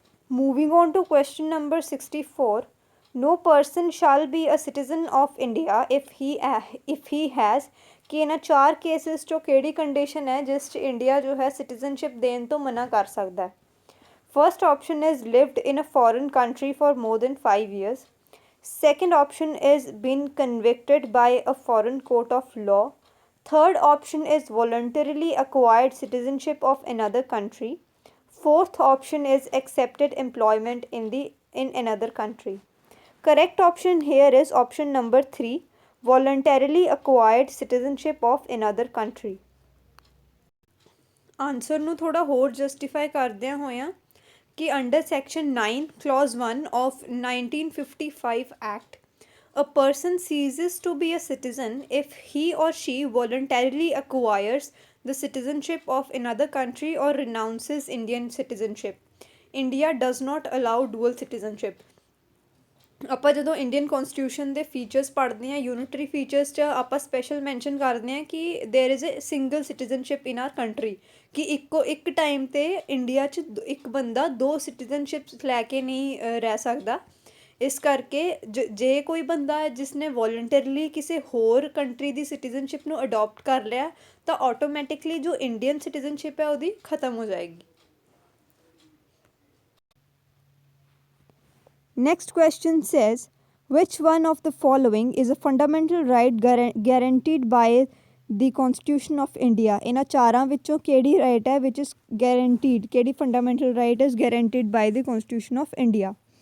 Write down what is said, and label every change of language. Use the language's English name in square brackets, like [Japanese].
[English] moving on to question number 64, No person shall be a citizen of India if he has [Punjabi] कि ਇਹਨਾਂ 4 cases 'ਚੋਂ ਕਿਹੜੀ condition ਹੈ ਜਿਸ 'ਚ ਇੰਡੀਆ ਜੋ ਹੈ ਸਿਟੀਜ਼ਨਸ਼ਿਪ ਦੇਣ ਤੋਂ ਮਨਾ ਕਰ ਸਕਦਾ ਹੈ। [English] First option is lived in a foreign country for more than 5 years. Second option is been convicted by a foreign court of law. Third option is voluntarily acquired citizenship of another country. Fourth option is accepted employment in another country. Correct option here is option number 3, voluntarily acquired citizenship of another country. [Punjabi] Answer ਨੂੰ ਥੋੜਾ ਹੋਰ justify ਕਰਦਿਆਂ ਹੋਇਆਂ ਕਿ [English] Under section 9 clause 1 of 1955 Act, a person ceases to be a citizen if he or she voluntarily acquires the citizenship of another country or renounces Indian citizenship. India does not allow dual citizenship. [Punjabi] ਆਪਾਂ ਜਦੋਂ Indian ਕੌਨਸਟੀਟਿਊਸ਼ਨ ਦੇ features ਪੜ੍ਹਦੇ ਹਾਂ unitary features 'ਚ ਆਪਾਂ special mention ਕਰਦੇ ਹਾਂ ਕਿ [English] there is a single citizenship in our country [Punjabi] ਕਿ ਇੱਕ ਟਾਈਮ 'ਤੇ ਇੰਡੀਆ 'ਚ ਇੱਕ ਬੰਦਾ 2 ਸਿਟੀਜ਼ਨਸ਼ਿਪਸ ਲੈ ਕੇ ਨਹੀਂ ਰਹਿ ਸਕਦਾ। ਇਸ ਕਰਕੇ ਜੇ ਕੋਈ ਬੰਦਾ ਹੈ ਜਿਸ ਨੇ ਵੋਲੰਟਰਲੀ ਕਿਸੇ ਹੋਰ ਕੰਟਰੀ ਦੀ ਸਿਟੀਜ਼ਨਸ਼ਿਪ ਨੂੰ ਅਡੋਪਟ ਕਰ ਲਿਆ ਤਾਂ ਆਟੋਮੈਟਿਕਲੀ ਜੋ ਇੰਡੀਅਨ ਸਿਟੀਜ਼ਨਸ਼ਿਪ ਹੈ ਉਹਦੀ ਖਤਮ ਹੋ ਜਾਏਗੀ। [English] Next question says, which one of the following is a fundamental right guaranteed by the Constitution of India? [Punjabi] ਇਹਨਾਂ ਚਾਰਾਂ ਵਿੱਚੋਂ ਕਿਹੜੀ [English] right ਹੈ which is guaranteed, ਕਿਹੜੀ fundamental right is guaranteed by the Constitution of India?